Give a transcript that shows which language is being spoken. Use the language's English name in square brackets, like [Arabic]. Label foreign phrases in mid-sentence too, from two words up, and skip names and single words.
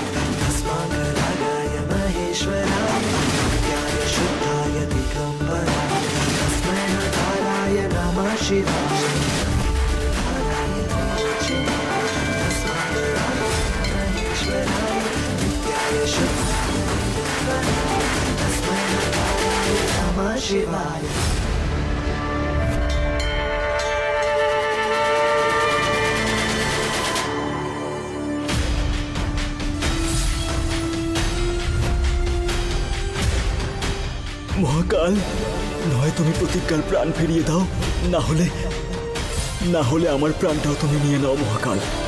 [Sanskrit] तस्माङ्गरागाय महेश्वराय नित्याय शुद्धाय दिगम्बराय तस्मै नकाराय नमः शिवाय। केन्द्रहाराय त्रिलोचनाय तस्माङ्गरागाय महेश्वराय नित्याय शुद्धाय दिगम्बराय तस्मै नकाराय नमः शिवाय। [Bangla] মহাকাল, নয় তুমি প্রতিজ্ঞার প্রাণ ফিরিয়ে দাও, না হলে আমার প্রাণটাও তুমি নিয়ে নাও মহাকাল।